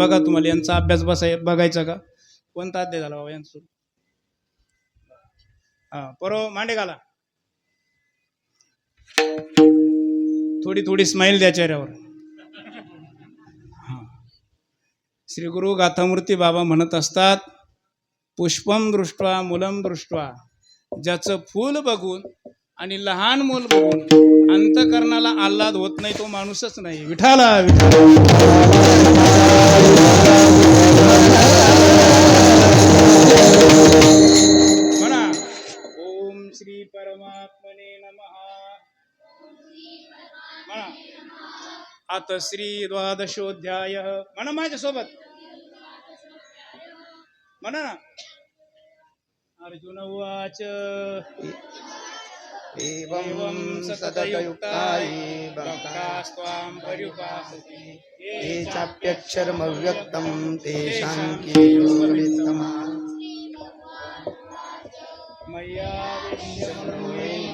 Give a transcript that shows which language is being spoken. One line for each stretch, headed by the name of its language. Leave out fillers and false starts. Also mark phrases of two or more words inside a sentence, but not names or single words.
Marathi: बघा तुम्हाला यांचा अभ्यास बघायचा का? कोणता अध्याय झाला बाबा यांचा? परवा मांडे घाला, थोडी स्माईल द्या चेहऱ्यावर. श्री गुरु गाथामूर्ती बाबा म्हणत असतात,
Sanskrit: पुष्पम दृष्ट्वा मूलम दृष्ट्वा.
Marathi: ज्याचं फूल बघून आणि लहान मूल बघून अंतकरणाला आल्हाद होत नाही तो माणूसच नाही. विठाला म्हणा.
Sanskrit: ओम श्री परमात्मने नमः.
Marathi: म्हणा. आता श्री द्वादशोध्याय. म्हणा माझ्यासोबत. म्हणा ना.
Sanskrit: अर्जुन उवाच एवं सततयुक्ताय भक्तास्त्वां पर्युपासते ये चाप्यक्षरमव्यक्तं तेषां के योगवित्तमा मय्या विद्यमनोयेन